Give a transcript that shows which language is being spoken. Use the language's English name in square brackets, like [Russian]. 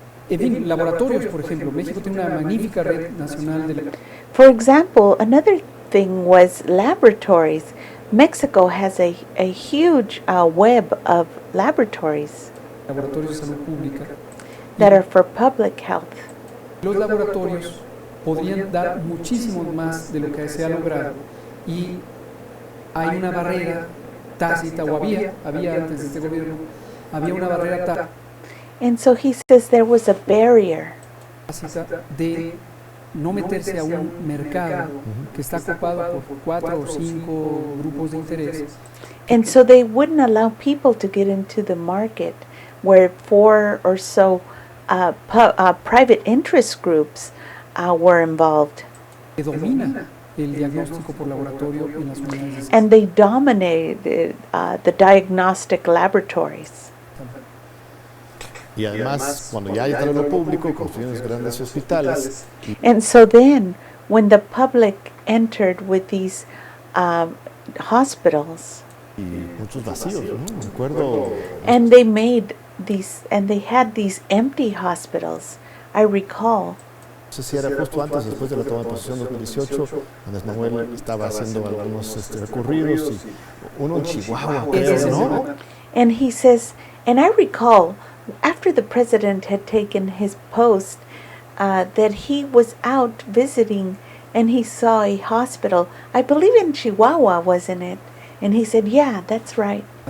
[Spanish] En fin, laboratorios, por ejemplo. México tiene una magnífica red nacional de [English] For example, another thing was laboratories. Mexico has a huge web of laboratories [Spanish] laboratorios de salud pública. [English] that are for public health. [Spanish] Los laboratorios podrían dar muchísimo más de lo que se ha logrado y hay una barrera tácita, o había antes de este gobierno, había una barrera tácita [English] And so he says there was a barrier [Spanish] de no meterse a un mercado que está ocupado por 4 o 5 grupos de interés. [English] And so they wouldn't allow people to get into the market where 4 or so private interest groups were involved. [Spanish] Que domina el diagnóstico por laboratorio en las unidades de salud. [English] And they dominated the diagnostic laboratories. [Spanish] Y además, cuando ya entra lo público, construyen grandes hospitales. [English] And so then, when the public entered with these hospitals, [Spanish] Y muchos vacíos, ¿no? Me acuerdo. [English] and they made these, and they had these empty hospitals, I recall. [Spanish] No sé si era justo antes, después de la toma de posesión de 2018, Andrés Manuel estaba haciendo algunos recorridos, y uno en Chihuahua, creo, ¿no? [English] And he says, and I recall, after the president had taken his post, that he was out visiting and he saw a hospital, I believe in Chihuahua, wasn't it? And he said, yeah, that's right.